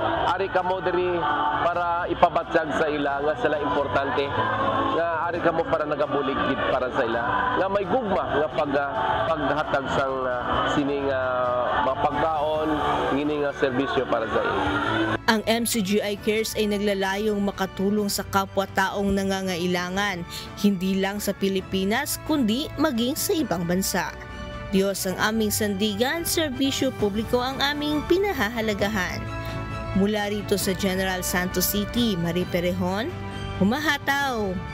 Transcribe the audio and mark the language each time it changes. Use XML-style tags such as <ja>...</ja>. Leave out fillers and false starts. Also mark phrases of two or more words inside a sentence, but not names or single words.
<hil>Ari kamo diri para ipabatyag sa ila nga sila importante. Nga ari kamo para nagabulig gid para sa ila. Nga may gugma nga paghatag sang sining mapagkaon, ngini nga serbisyo para sa ila.</hil> <tl>Ang MCGI Cares ay naglalayong makatulong sa kapwa-taong nangangailangan, hindi lang sa Pilipinas kundi maging sa ibang bansa. Diyos ang aming sandigan, serbisyo publiko ang aming pinahahalagahan. Mula rito sa General Santos City, Marie Perejón, humahataw.</tl>